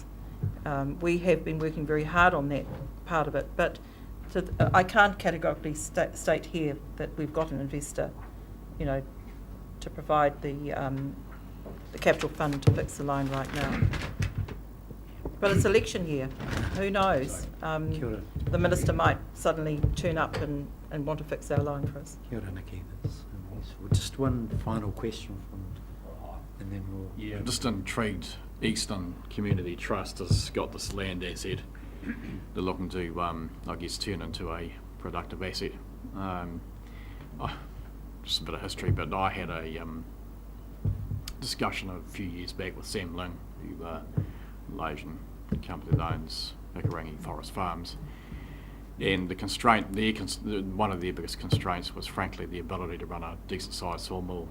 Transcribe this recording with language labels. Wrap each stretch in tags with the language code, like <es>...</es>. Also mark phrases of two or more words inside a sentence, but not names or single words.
<en>We have been working very hard on that part of it, but I can't categorically state here that we've got an investor, to provide the capital fund to fix the line right now. But it's election year. Who knows?</en> <mi>Kia ora.</mi> <en>The minister might suddenly turn up and want to fix our line for us.</en> <mi>Kia ora,</mi> <en>Nikki. That's useful. Just one final question and then we'll... Yeah, just intrigued. Eastern Community Trust has got this land asset they're looking to, I guess, turn into a productive asset. Just a bit of history, but I had a discussion a few years back with Sam Ling, who Malaysian company that owns Hikarangi Forest Farms, and the constraint, one of their biggest constraints was frankly the ability to run a decent sized sawmill.</en>